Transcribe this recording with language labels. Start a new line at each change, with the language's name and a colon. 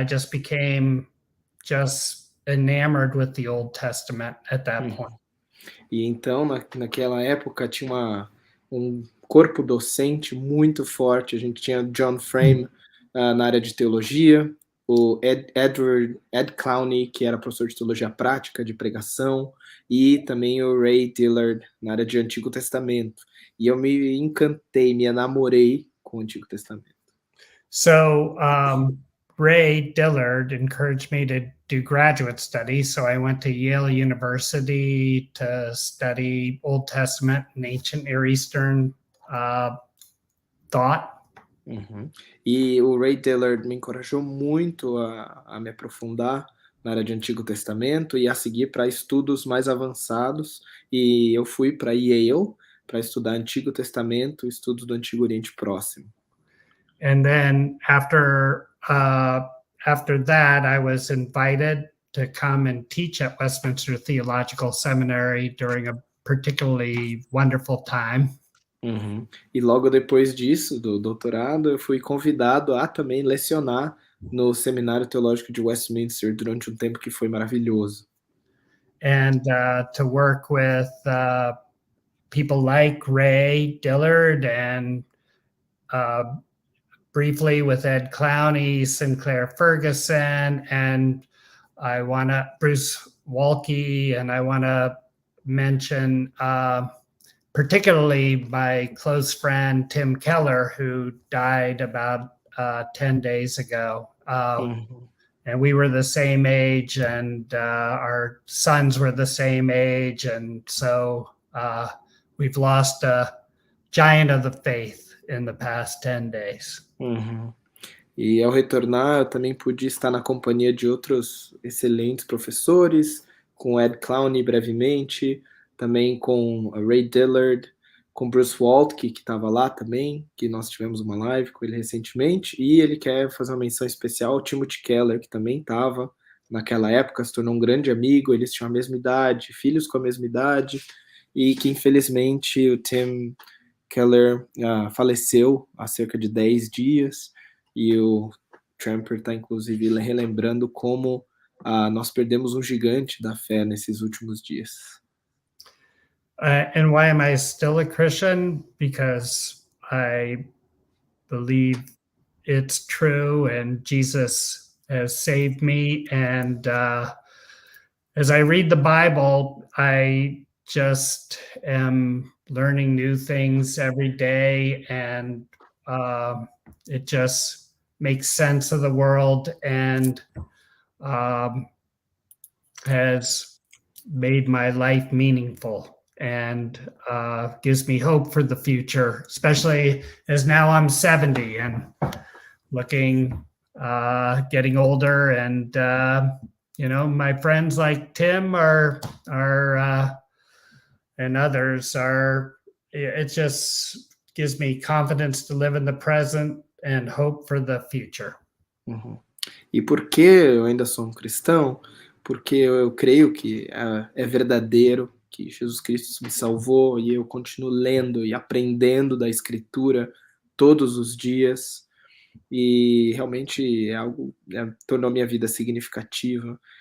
English: I just became enamored with the Old Testament at that point.
Portuguese: E então, naquela época, tinha um corpo docente muito forte. A gente tinha John Frame na área de teologia, o Ed Clowney, que era professor de teologia prática, de pregação, e também o Ray Dillard, na área de Antigo Testamento. E eu me encantei, me enamorei com o Antigo Testamento.
English: So Ray Dillard encouraged me to do graduate studies, so I went to Yale University to study Old Testament and ancient Near Eastern thought.
Portuguese: E o Ray Dillard me encorajou muito a me aprofundar na área de Antigo Testamento e a seguir para estudos mais avançados, e eu fui para Yale para estudar Antigo Testamento, estudos do Antigo Oriente Próximo.
English: And then after that, I was invited to come and teach at Westminster Theological Seminary during a particularly wonderful time.
Portuguese: E logo depois disso, do doutorado, eu fui convidado a também lecionar no Seminário Teológico de Westminster durante um tempo que foi maravilhoso.
English: And to work with people like Ray Dillard, and briefly with Ed Clowney, Sinclair Ferguson, and Bruce Walke, and I want to mention particularly my close friend, Tim Keller, who died about 10 days ago. And we were the same age, and our sons were the same age. And so we've lost a giant of the faith in the past 10 days.
Portuguese: E ao retornar, eu também pude estar na companhia de outros excelentes professores, com Ed Clowney brevemente, também com Ray Dillard, com Bruce Walke, que estava lá também, que nós tivemos uma live com ele recentemente, e ele quer fazer uma menção especial ao Timothy Keller, que também estava naquela época, se tornou um grande amigo, eles tinham a mesma idade, filhos com a mesma idade, e que infelizmente o Tim Keller faleceu há cerca de 10 dias, e o Tremper está inclusive relembrando como nós perdemos um gigante da fé nesses últimos dias.
English: And why am I still a Christian? Because I believe it's true, and Jesus has saved me. And as I read the Bible, I just am learning new things every day, and it just makes sense of the world. And has made my life meaningful and gives me hope for the future, especially as now I'm 70 and looking, getting older, and my friends like Tim are and others are. It just gives me confidence to live in the present and hope for the future. Uhum.
Portuguese: E por que eu ainda sou um cristão? Porque eu creio que é verdadeiro, que Jesus Cristo me salvou e eu continuo lendo e aprendendo da Escritura todos os dias, e realmente é algo tornou minha vida significativa.